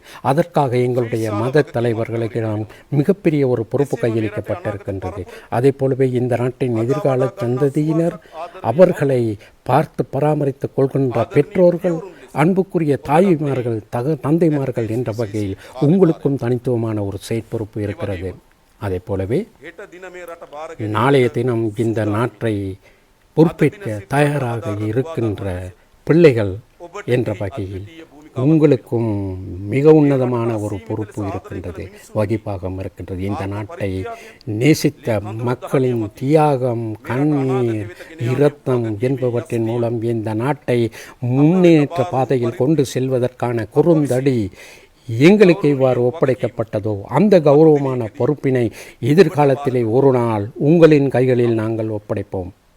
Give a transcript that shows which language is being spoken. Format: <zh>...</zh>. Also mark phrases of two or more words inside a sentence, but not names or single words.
<ta>அதற்காக எங்களுடைய மத தலைவர்களுக்கு மிகப்பெரிய ஒரு பொறுப்பு கையளிக்கப்பட்டிருக்கின்றது. அதே போலவே இந்த நாட்டின் எதிர்கால சந்ததியினர், அவர்களை பார்த்து பராமரித்துக் கொள்கின்ற பெற்றோர்கள், அன்புக்குரிய தாய்மார்கள், தந்தைமார்கள் என்ற வகையில் உங்களுக்கும் தனித்துவமான ஒரு செயற்பொறுப்பு இருக்கிறது. அதே போலவே</ta> <si>හෙට දින මේ රට බාර</si> <ta>நாளைய தினம் இந்த நாட்டை பொறுப்பேற்க தயாராக இருக்கின்ற பிள்ளைகள் என்ற வகையில் உங்களுக்கும் மிக உன்னதமான ஒரு பொறுப்பு இருக்கின்றது, வகிப்பாகம் இருக்கின்றது. இந்த நாட்டை நேசித்த மக்களின் தியாகம், கண்ணீர், இரத்தம் என்பவற்றின் மூலம் இந்த நாட்டை முன்னேற்ற பாதையில் கொண்டு செல்வதற்கான குறுந்தடி எங்களுக்கு இவ்வாறு ஒப்படைக்கப்பட்டதோ அந்த கௌரவமான பொறுப்பினை எதிர்காலத்திலே ஒரு நாள் உங்களின் கைகளில் நாங்கள் ஒப்படைப்போம்.</ta>